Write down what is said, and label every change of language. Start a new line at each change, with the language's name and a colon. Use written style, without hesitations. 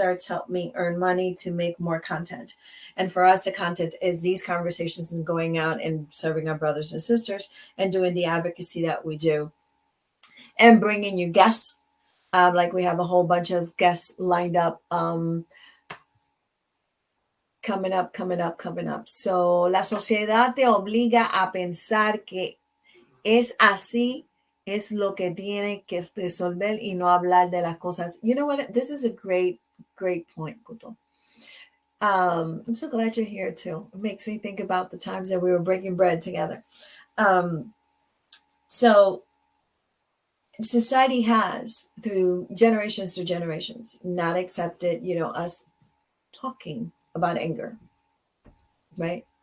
English: Stars help me earn money to make more content. And for us, the content is these conversations and going out and serving our brothers and sisters and doing the advocacy that we do and bringing you guests. Like we have a whole bunch of guests lined up coming up.
Spanish: So la sociedad te obliga a pensar que es así, es lo que tiene que resolver y no hablar de las cosas.
English: You know what? This is a great point, Kuto. I'm so glad you're here too. It makes me think about the times that we were breaking bread together. So society has, through generations not accepted, us talking about anger, right?